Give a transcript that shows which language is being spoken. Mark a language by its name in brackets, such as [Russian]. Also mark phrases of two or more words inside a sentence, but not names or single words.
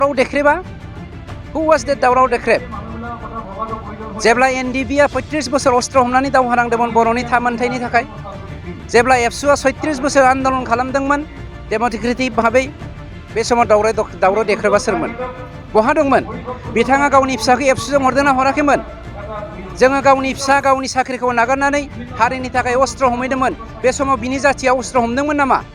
[Bodo] दावराव देख्रेबा [English] who was that [Bodo] दावराव देख्रेब जेब्ला एनडिबिआ 35 बोसोर अस्त्र हमनानै दावहा नांदोंमोन बर'नि थामोनथायनि थाखाय जेब्ला एबसुआ 36 बोसोर आन्दलन खालामदोंमोन डेम'क्रेटिक भाबै बे समाव दावराव देख्रेबा सोरमोन बहा दंमोन बिथाङा गावनि फिसाखौ एबसुजों हरदोंना हराखैमोन जोङो गावनि फिसा गावनि साख्रिखौ नागारनानै हारिनि थाखाय अस्त्र हमहैदोंमोन बे समाव बिनि जाथिया अस्त्र हमदोंमोन नामा